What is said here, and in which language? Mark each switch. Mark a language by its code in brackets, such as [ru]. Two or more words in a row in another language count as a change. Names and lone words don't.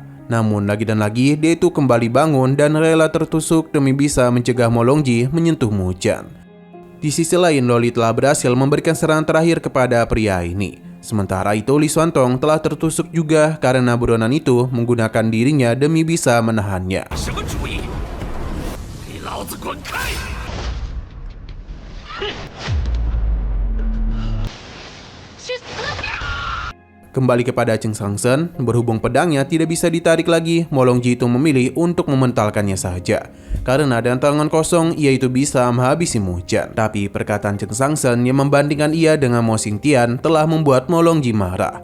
[id] Namun lagi dan lagi dia itu kembali bangun dan rela tertusuk demi bisa mencegah Molongji menyentuh Munchen. Di sisi lain, Loli telah berhasil memberikan serangan terakhir kepada pria ini. Sementara itu, Li Xuantong telah tertusuk juga karena buronan itu menggunakan dirinya demi bisa menahannya. [zh] 什么主意？给老子滚开！去死！ [id] Kembali kepada Chen Shangsen, berhubung pedangnya tidak bisa ditarik lagi, Molongji itu memilih untuk mementalkannya saja. Karena dengan tangan kosong, ia itu bisa menghabisi Munchen. Tapi perkataan Chen Shangsen yang membandingkan ia dengan Mo Xingtian telah membuat Molongji marah.